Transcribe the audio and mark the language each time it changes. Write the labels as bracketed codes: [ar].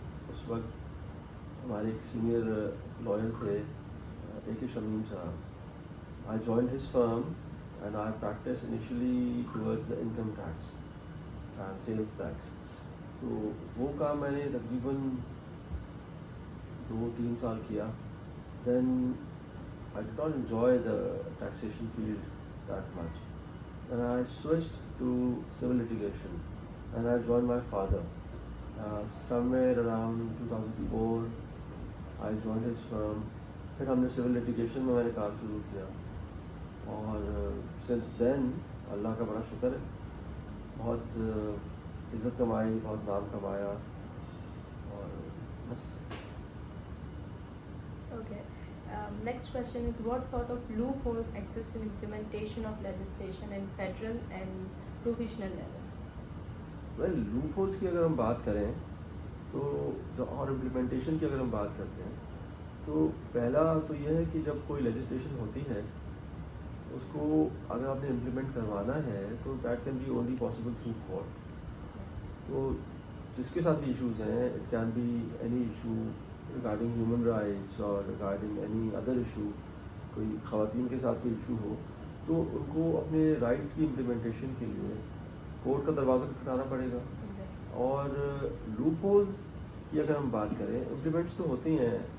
[ur] اس وقت ہمارے ایک سینئر لائر تھے اے کے شمیم صاحب۔ [en] I joined his firm and I practiced initially towards the income tax and sales tax. [ur] تو وہ کام میں نے تقریباً 2-3 سال کیا. [en] Then I did not enjoy the taxation field that much. Then I switched to civil litigation and I joined my father. Somewhere around 2004 I joined his firm. [ur] پھر ہم نے civil litigation میں نے کام شروع کیا، اور [en] since then [ur] اللہ کا بڑا شکر ہے، بہت عزت کمائی، بہت نام کمایا، اور بس۔ [en] Okay. Next question is, what sort of loopholes exist in implementation of legislation in federal and provincial level? [ur] Well loop holes کی اگر ہم بات کریں تو اور امپلیمنٹیشن کی اگر ہم بات کرتے ہیں تو پہلا تو یہ ہے کہ جب کوئی لیجسلیشن ہوتی ہے اس کو اگر آپ نے امپلیمنٹ کروانا ہے تو [en] That can be only possible through court. [ur] تو جس کے ساتھ بھی ایشوز ہیں، [en] it can be any issue regarding human rights اور regarding any other issue, [ur] کوئی خواتین کے ساتھ کوئی ایشو ہو، تو ان کو اپنے رائٹ کی امپلیمنٹیشن کے لیے کورٹ کا دروازہ کھٹکھٹانا پڑے گا۔ اور لوپ ہولز کی اگر ہم بات کریں، امپلیمنٹس تو ہوتی ہیں